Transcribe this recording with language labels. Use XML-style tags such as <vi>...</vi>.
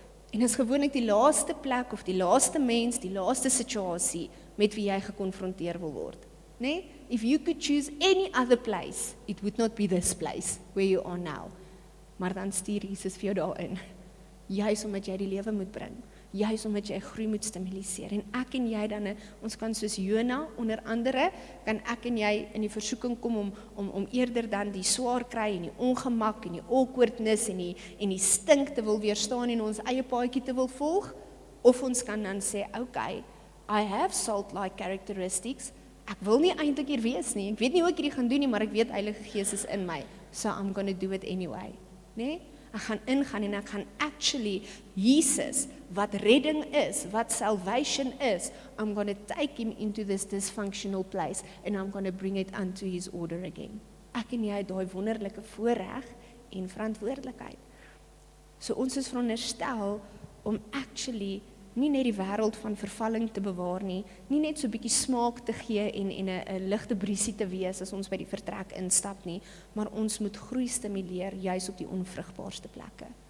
<af>En dit is gewoonlik die laaste plek, of die laaste mens, die laaste situasie, met wie jy gekonfronteer wil word. Nee?</af> <en>If you could choose any other place, it would not be this place, where you are now.</en> <af>Maar dan stuur Jesus vir jou daarin, juis omdat jy die lewe moet bring, juis omdat jy groei moet stimuliseer, en ek en jy dan, ons kan soos Jona, onder andere, kan ek en jy in die versoeking kom om eerder dan die swaar kry, en die ongemak, en die awkwardness, en die stink te wil weerstaan, en ons eie paadjie te wil volg, of ons kan dan sê, okay,</af> <en>I have salt-like characteristics,</en> <af>ek wil nie eintlik hier wees nie, ek weet nie hoe ek hierdie gaan doen nie, maar ek weet Heilige Gees is in my,</af> <en>so I'm gonna do it anyway,</en> <af>nee? Ek gaan ingaan en ek gaan</af> <en>actually Jesus,</en> <af>wat redding is, wat</af> <en>salvation is, I'm going to take him into this dysfunctional place and I'm going to bring it unto his order again.</en> <af>Ek en jy het daai wonderlike voorreg en verantwoordelikheid. So ons is veronderstel om actually nie net die wêreld van vervalling te bewaar nie net so 'n bietjie smaak te gee en 'n ligte briesie te wees as ons by die vertrek instap nie, maar ons moet groei stimuleer juis op die onvrugbaarste plekke.</af>